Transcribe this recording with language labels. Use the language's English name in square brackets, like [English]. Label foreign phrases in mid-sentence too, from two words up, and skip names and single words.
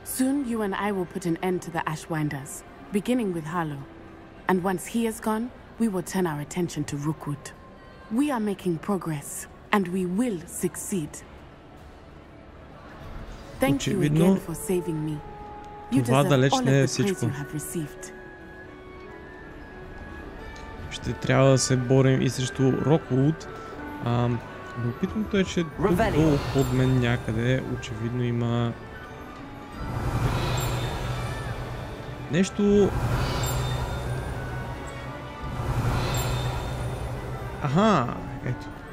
[English] Soon you and I will put an end to the Ashwinders, beginning with Harlow. And once he is gone, we will turn our attention to Rookwood. We are making progress, and we will succeed. Thank you again for saving me. You deserve all of the praise you have received. [Bulgarian] Ще трябва да се борим и срещу Роквуд. Любопитното е, че тук долу под мен някъде очевидно има нещо. Аха, ето.